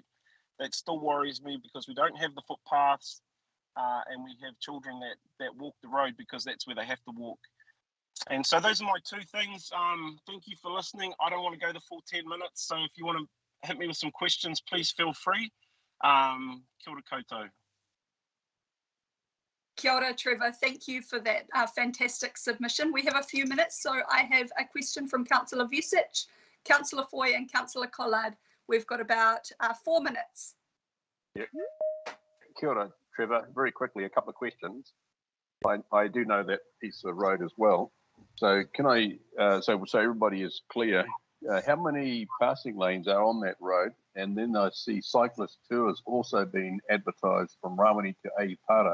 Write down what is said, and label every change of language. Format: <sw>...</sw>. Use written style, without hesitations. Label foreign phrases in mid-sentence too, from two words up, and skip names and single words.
<en>That still worries me because we don't have the footpaths and we have children that walk the road because that's where they have to walk. And so those are my two things. Thank you for listening. I don't want to go the full 10 minutes, so if you want to hit me with some questions, please feel free.</en> <mi>Kia ora koutou. Kia ora, Trevor.</mi> <en>Thank you for that fantastic submission. We have a few minutes, so I have a question from Councillor Vusic, Councillor Foy and Councillor Collard. We've got about 4 minutes. Yep.</en> <mi>Kia ora, Trevor.</mi> <en>Very quickly, a couple of questions. I do know that piece of road as well. So can I, so everybody is clear, how many passing lanes are on that road? And then I see cyclist tours also being advertised from Rawene to Ahipata.</en>